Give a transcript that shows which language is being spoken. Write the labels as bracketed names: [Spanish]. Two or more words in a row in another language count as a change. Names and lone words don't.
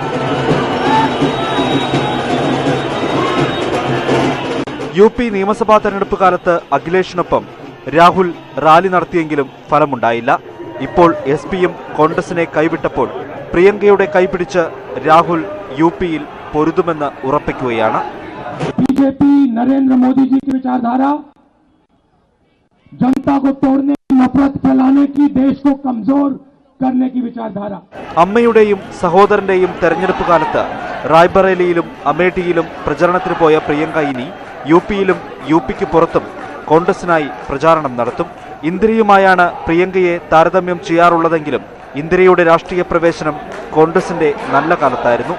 [Malayalam] UP നിയമസഭാ തെരഞ്ഞെടുപ്പ് കാലത്ത് അഖിലേഷിനൊപ്പം രാഹുൽ റാലി നടത്തിയെങ്കിലും ഫലമുണ്ടായില്ല. ഇപ്പോൾ SP-യും കോൺഗ്രസിനെ കൈവിട്ടപ്പോൾ പ്രിയങ്കയുടെ കൈപിടിച്ച് രാഹുൽ UP-യിൽ പൊരുതുമെന്ന് ഉറപ്പിക്കുകയാണ്. [Hindi] बीजेपी नरेंद्र मोदी जी की विचारधारा जनता को तोड़ने, नफरत फैलाने की, देश को कमजोर करने की विचारधारा. [Malayalam] അമ്മയുടെയും സഹോദരന്റെയും തെരഞ്ഞെടുപ്പ് കാലത്ത് റായ്ബറേലിയിലും അമേഠിയിലും പ്രചരണത്തിന് പോയ പ്രിയങ്ക ഇനി UP-യിലും UP-ക്ക് പുറത്തും കോൺഗ്രസിനായി പ്രചാരണം നടത്തും. ഇന്ദിരയുമായാണ് പ്രിയങ്കയെ താരതമ്യം ചെയ്യാറുള്ളതെങ്കിലും ഇന്ദിരയുടെ രാഷ്ട്രീയ പ്രവേശനം കോൺഗ്രസിന്റെ നല്ല കാലത്തായിരുന്നു.